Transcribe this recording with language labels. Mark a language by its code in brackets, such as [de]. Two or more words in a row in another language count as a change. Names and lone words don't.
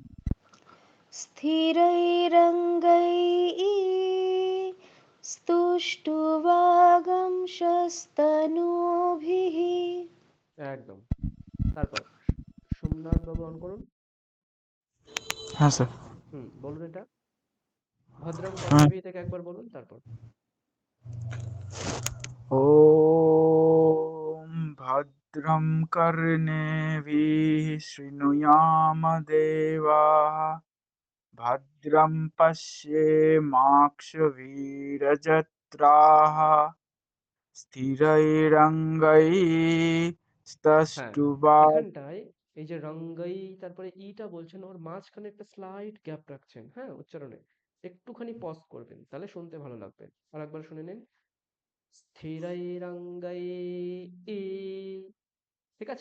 [sa] স্থিরৈরङ्गैः स्तुष्टुवागं शस्तनूभिः। [bn] একদম। তারপর সোমনাথ বাবু অন করুন। হ্যাঁ স্যার। বলুন এটা। ভদ্রম হ্যাঁ। কর্ণেভি থেকে একবার বলুন, তারপর। [sa] ॐ भद्रं कर्णेभिः शृणुयाम देवाः भद्रं पश्येमाक्षवीरजत्राः [bn] হ্যাঁ, [sa] स्थिरैरङ्गैस्तुष्टुवा। [bn] এখানটায় এই যে রঙ্গাই, তারপরে ইটা বলছেন, ওর মাঝখানে একটা স্লাইট গ্যাপ রাখছেন। হ্যাঁ, উচ্চারণে একটুখানি পজ করবেন, তাহলে শুনতে ভালো লাগবে। আর একবার শুনে নিন। স্থিরৈরঙ্গৈ ই, ঠিক আছে?